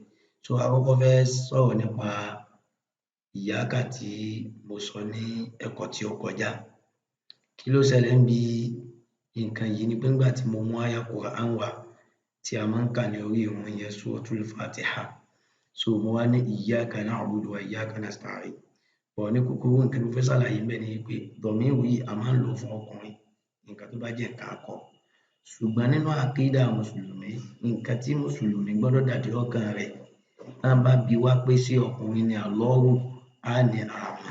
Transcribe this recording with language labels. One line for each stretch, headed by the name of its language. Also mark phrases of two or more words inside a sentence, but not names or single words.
Yoruba: So a kọ́kọ́ fẹ́ sọ̀rọ̀ nípa ìyáàkà tí mo sọ ní ẹ̀kọ́ tí ó kọjá. Kí ló ṣẹlẹ̀ níbi nǹkan yìí ni pé nígbà tí mo mú àyá Qur'an wá tí a máa ń kà ní orí ìrun yẹn Suratul Fatiha. So mo wá ní
Arabic: إياك نعبد وإياك نستعين.
Yoruba: Ní kúkúrú nǹkan tí mo fẹ́ ṣàlàyé ńbẹ̀ ni pé dọ̀míìrù yìí a máa ń lò ó fún ọkùnrin nǹkan tó bá jẹ́ nǹkan akọ. Ṣùgbọ́n nínú àkídà mùsùlùmí, nǹkan tí mùsùlùmí gbọ́dọ̀ dàdí ọkàn rẹ̀, tán bá bi wá pé ṣé ọkùnrin ni Allahu, á ní àmọ́.